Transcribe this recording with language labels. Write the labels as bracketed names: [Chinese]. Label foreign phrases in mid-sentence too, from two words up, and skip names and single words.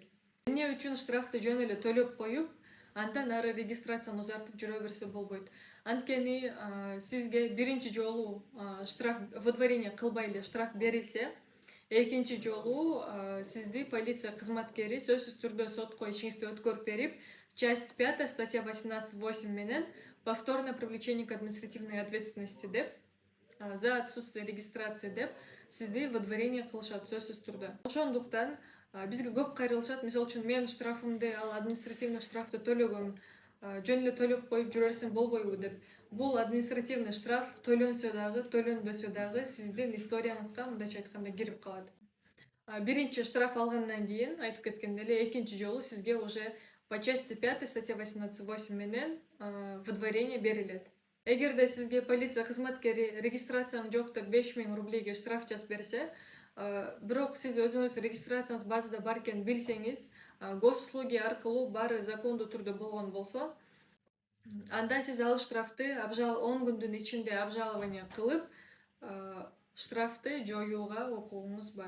[Kyrgyz] Эмне үчүн штрафты жөн эле төлөп коюп андан ары регистрацияны узартып жүрө берсе болбойт. Анткени сизге биринчи жолу штраф выдворение кылбай эле штраф берилсе, экинчи жолу сизди полиция кызматкери сөзсүз түрдө сотко ишиңизди өткөрүп берип, [Russian] часть 5 статья 18.8 [Kyrgyz] менен [Russian] повторное привлечение к административной ответственности [Kyrgyz] деп [Russian] за отсутствие регистрации [Kyrgyz] деп сизди выдворение кылышат сөзсүз түрдө. Ошондуктан бизге көп кайрылышат. Мисалы үчүн мен штрафымды, ал административный штрафты төлөгөм, жөн эле төлөп коюп жүрө берсем болбойбу деп. Бул [Russian] административный штраф [Kyrgyz] төлөнсө дагы, төлөнбөсө дагы сиздин историяңызга мындайча айтканда кирип калат. Биринчи штраф алгандан кийин айтып кеткендей эле экинчи жолу сизге [Russian] уже по части 5 статья 18.8 [Kyrgyz] менен выдворение берилет. Эгерде сизге полиция кызматкери регистрацияң жок деп 5000 рублейге штраф жазып берсе, бирок сиз өзүңүз регистрацияңыз базада бар экенин билсеңиз, госуслуги аркылуу баары закондуу түрдө болгон болсо, анда сиз ал штрафты 10 күндүн ичинде обжалование кылып, штрафты жоюуга укугуңуз бар.